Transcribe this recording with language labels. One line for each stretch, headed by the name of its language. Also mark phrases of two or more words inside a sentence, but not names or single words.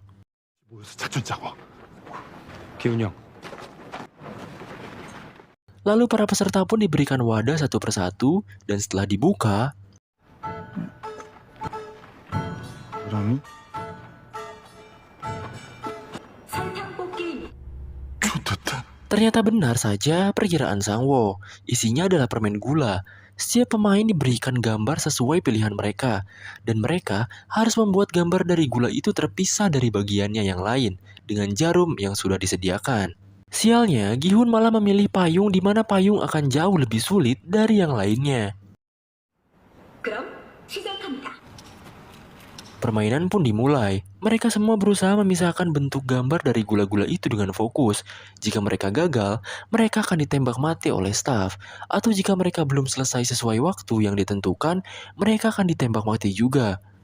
Korean: 모여서 작전 짜고. 기훈이 형.
Indonesian: Lalu para peserta pun diberikan wadah satu persatu, dan setelah dibuka,
Korean: 사장님? 좋겠다.
Indonesian: Ternyata benar saja perkiraan Sangwo. Isinya adalah permen gula. Setiap pemain diberikan gambar sesuai pilihan mereka, dan mereka harus membuat gambar dari gula itu terpisah dari bagiannya yang lain dengan jarum yang sudah disediakan. Sialnya, Gi-hun malah memilih payung di mana payung akan jauh lebih sulit dari yang lainnya.
Korean: 그럼 시작합니다.
Indonesian: Permainan pun dimulai. Mereka semua berusaha memisahkan bentuk gambar dari gula-gula itu dengan fokus. Jika mereka gagal, mereka akan ditembak mati oleh staf. Atau jika mereka belum selesai sesuai waktu yang ditentukan, mereka akan ditembak mati juga.